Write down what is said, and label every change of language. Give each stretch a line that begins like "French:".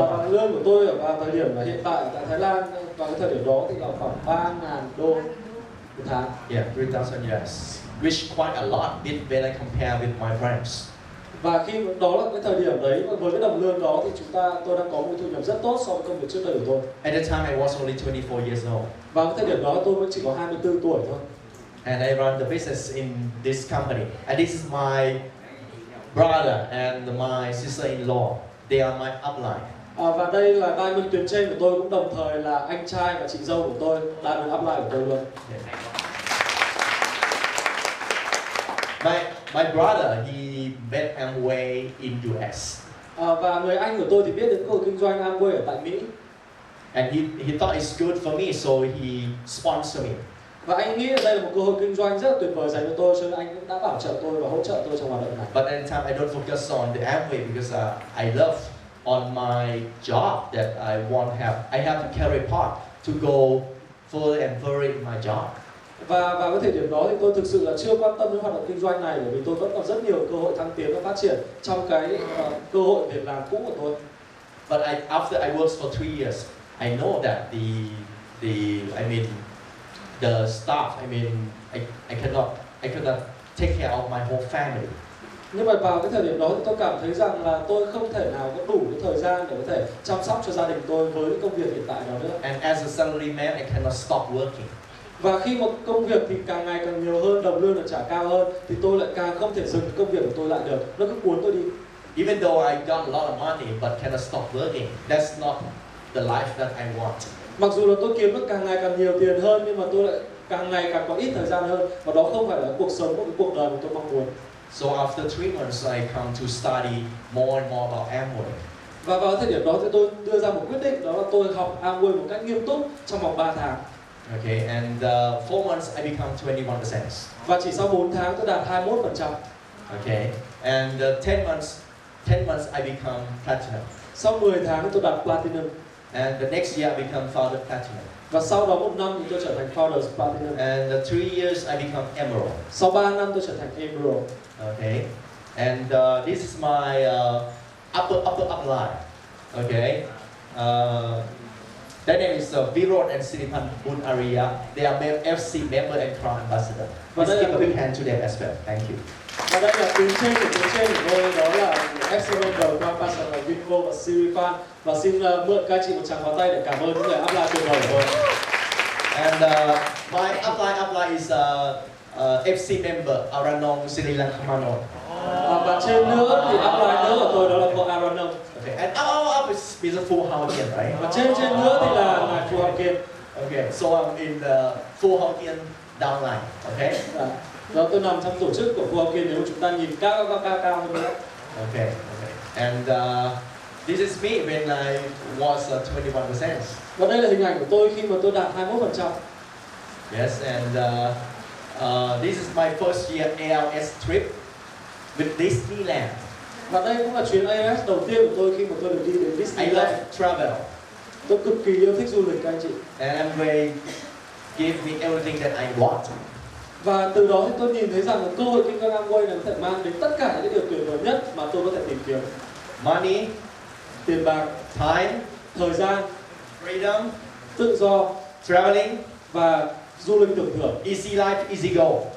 Vietnamese: Lương của tôi vào thời điểm hiện tại tại Thái Lan vào cái thời điểm đó thì là khoảng 3.000 đô một tháng.
English: Yeah, 3,000 US, which quite a lot when I compare with my friends.
Vietnamese: Và khi đó là cái thời điểm đấy với cái đồng lương đó thì tôi đang có một thu nhập rất tốt so với công việc trước đây của tôi.
English: At the time, I was only 24 years old.
Vietnamese: Vào cái thời điểm đó tôi mới chỉ có 24 tuổi thôi.
English: And I run the business in this company. And this is my brother and my sister-in-law. They are my upline.
Vietnamese: Và đây là diamond tuyến trên của tôi, cũng đồng thời là anh trai và chị dâu của tôi, diamond upline của tôi luôn.
English: My brother, he met Amway in US.
Vietnamese: Và người anh của tôi thì biết đến cơ hội kinh doanh Amway ở tại Mỹ.
English: And he thought it's good for me, so he sponsored me.
Vietnamese: Và anh nghĩ đây là một cơ hội kinh doanh rất là tuyệt vời dành cho tôi, cho nên anh cũng đã bảo trợ tôi và hỗ trợ tôi trong hoạt động này.
English: But at the time, I don't focus on the Amway because I love on my job that I have to carry part to go further and further in my job.
Vietnamese: Và vào cái thời điểm đó thì tôi thực sự là chưa quan tâm đến hoạt động kinh doanh này, bởi vì tôi vẫn còn rất nhiều cơ hội thăng tiến và phát triển trong cái cơ hội việc làm cũ của tôi.
English: But after I worked for 3 years, I know that I mean the staff, I mean I cannot take care of my whole family.
Vietnamese: Nhưng mà vào cái thời điểm đó thì tôi cảm thấy rằng là tôi không thể nào có đủ cái thời gian để có thể chăm sóc cho gia đình tôi với cái công việc hiện tại đó nữa.
English: And as a salaryman, I cannot stop working.
Vietnamese: Và khi một công việc thì càng ngày càng nhiều hơn, đồng lương được trả cao hơn, thì tôi lại càng không thể dừng công việc của tôi lại được. Nó cứ cuốn tôi đi.
English: Even though I got a lot of money but cannot stop working, that's not the life that I want.
Vietnamese: Mặc dù là tôi kiếm được càng ngày càng nhiều tiền hơn, nhưng mà tôi lại càng ngày càng có ít thời gian hơn, và đó không phải là cuộc sống, một cái cuộc đời mà tôi mong muốn.
English: So after 3 months, I come to study more and more about Amway.
Vietnamese: Và vào thời điểm đó thì tôi đưa ra một quyết định, đó là tôi học Amway một cách nghiêm túc trong vòng 3 tháng.
English: Okay, and 4 months I become 21%.
Vietnamese: Và chỉ sau 4 tháng tôi đạt 21%.
English: Okay, and 10 months I become platinum.
Vietnamese: Sau 10 tháng thì tôi đạt platinum.
English: And the next year I become founder platinum.
Vietnamese: Và sau đó 1 năm thì tôi trở thành founders platinum.
English: And 3 years I become emerald.
Vietnamese: Sau 3 năm tôi trở thành emerald.
English: Okay, and this is my upper line. Okay, their name is Virod and Siripan Bun Arya. They are FC member and crown ambassador. Let's give a big hand to them as well. Thank you.
Vietnamese: Và đây là tuyến trên của tôi, đó là FC member, crown ambassador Virod và Siripan. Và xin mượn các chị một tràng pháo tay để cảm ơn những người upline tuyệt vời của tôi.
English: And my upline is FC member Aranong Sri Lankamano.
Vietnamese: Và trên nữa thì upline nữa của tôi đó là cô Aranong.
English: Okay, and up is a full Hokkien, right?
Vietnamese: Và trên nữa thì là ngài Phu Hokkien.
English: Okay, so I'm in the full Hokkien downline. Okay.
Vietnamese: Đó, tôi nằm trong tổ chức của Phu Hokkien nếu chúng ta nhìn cao hơn nữa.
English: Okay, and this is me when I was 21%.
Vietnamese: Và đây là hình ảnh của tôi khi mà tôi đạt 21%.
English: Yes, and this is my first year ALS trip with Disneyland.
Vietnamese: Và đây cũng là chuyến ALS đầu tiên của tôi khi mà tôi được đi đến
English: I
Vietnamese: Disneyland.
English: love travel.
Vietnamese: Tôi cực kỳ yêu thích du lịch các anh chị.
English: And Amway give me everything that I want.
Vietnamese: Và từ đó thì tôi nhìn thấy rằng là cơ hội kinh doanh Amway là có thể mang đến tất cả những điều tuyệt vời nhất mà tôi có thể tìm kiếm.
English: Money,
Vietnamese: Tiền bạc,
English: time,
Vietnamese: thời gian,
English: freedom,
Vietnamese: tự do,
English: traveling,
Vietnamese: và du lịch tưởng thưởng.
English: easy life, easy go.